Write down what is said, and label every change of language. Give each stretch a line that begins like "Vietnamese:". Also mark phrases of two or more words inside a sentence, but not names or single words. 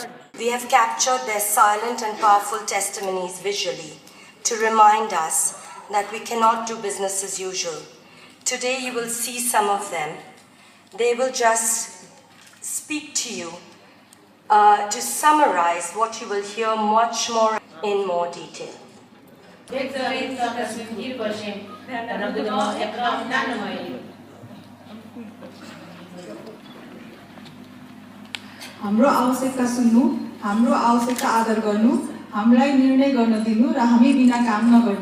English: We have captured their silent and powerful testimonies visually to remind us that we cannot do business as usual. Today you will see some of them. They will just speak to you to summarize what you will hear much more in more detail.
Nepali: हाम्रो आवश्यकता सुन्नु, हाम्रो आवश्यकता आदर गर्नु, हामीलाई निर्णय गर्न दिनु र हामी बिना काम नगर्नु।